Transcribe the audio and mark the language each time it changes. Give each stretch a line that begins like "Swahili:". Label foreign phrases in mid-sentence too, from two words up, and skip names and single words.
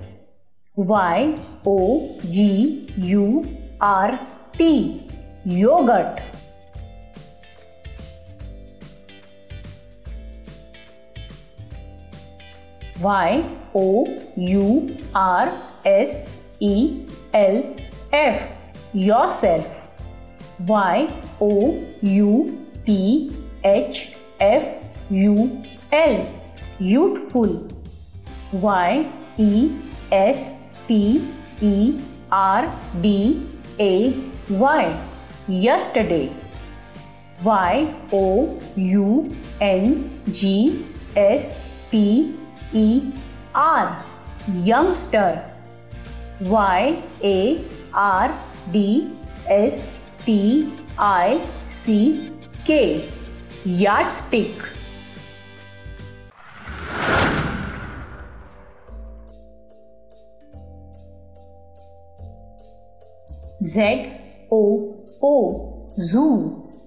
English: Y-O-G-U-R-T, yogurt. Y-O-U-R-S-E-L-F, yourself. Y-O-U-T-H-F-U-L, youthful. Y-E-S-T-E-R-D-A-Y, yesterday. Y-O-U-N-G-S-T-E-R, youngster. Y-A-R-D-S-T-I-C-K, yardstick. Z-O-O, zoo.